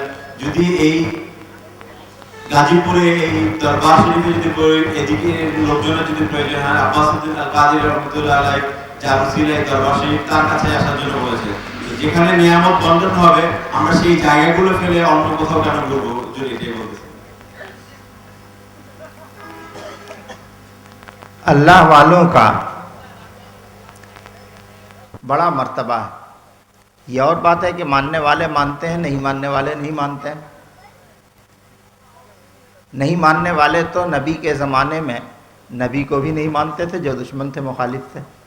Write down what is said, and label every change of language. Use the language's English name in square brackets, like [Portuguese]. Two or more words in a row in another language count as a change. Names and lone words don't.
[Bangla] যদি এই গাজীপুরে এই দরবার শরীফে যদি এদিকে লোকজনের যদি প্রয়োজন হয় আব্বাসউদ্দিন আল কাদির [Arabic] رحمة الله عليه [Bangla] যার উসিলায় দরবার শরীফ তার কাছে আসার জন্য বলেছে. যেখানে নিয়ামত বন্টন হবে আমরা সেই জায়গাগুলো ফেলে অন্য কোথাও কেন ঘুরবো? যদি এটাই বলতেছে [Urdu] اللہ والوں کا بڑا مرتبہ ہے. یہ اور بات ہے کہ ماننے والے مانتے ہیں، نہیں ماننے والے نہیں مانتے ہیں. نہیں ماننے والے تو نبی کے زمانے میں نبی کو بھی نہیں مانتے تھے، جو دشمن تھے، مخالف تھے.